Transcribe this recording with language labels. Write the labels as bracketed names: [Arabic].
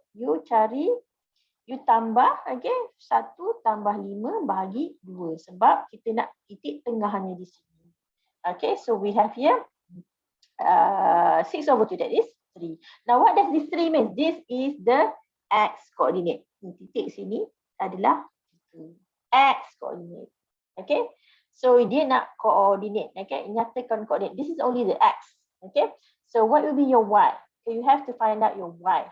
[Malay] You cari, you tambah, okay, 1 tambah 5 bahagi 2 sebab kita nak titik tengahnya di sini. [English] Okay, so we have here 6/2, that is 3. Now what does this 3 mean? This is the x coordinate. [Malay] Titik sini adalah x coordinate. [English] Okay, so [Malay] dia nak [English] coordinate, okay, [Malay] nyatakan [English] coordinate. This is only the x. Okay, so what will be your y? Okay, you have to find out your y.